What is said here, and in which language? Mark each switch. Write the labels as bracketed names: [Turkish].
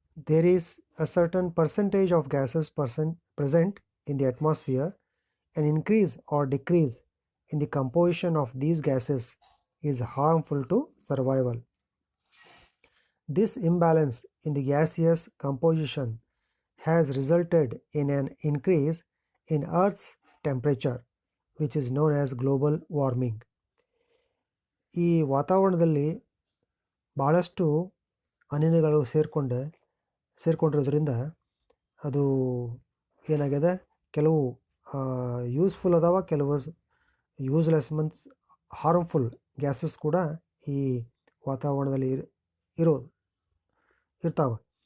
[English] There is a certain percentage of gases present in the atmosphere. An increase or decrease in the composition of these gases is harmful to survival. This imbalance in the gaseous composition has resulted in an increase in Earth's temperature, which is known as global warming. [Kannada] ಈ ವಾತಾವರಣದಲ್ಲಿ ಭಾಳಷ್ಟು ಅನಿಲಗಳು ಸೇರ್ಕೊಂಡಿರೋದ್ರಿಂದ ಅದು ಏನಾಗಿದೆ, ಕೆಲವು useful ಅದಾವ, ಕೆಲವು useless means harmful gases ಕೂಡ ಈ ವಾತಾವರಣದಲ್ಲಿ ಇರ್ತಾವೆ.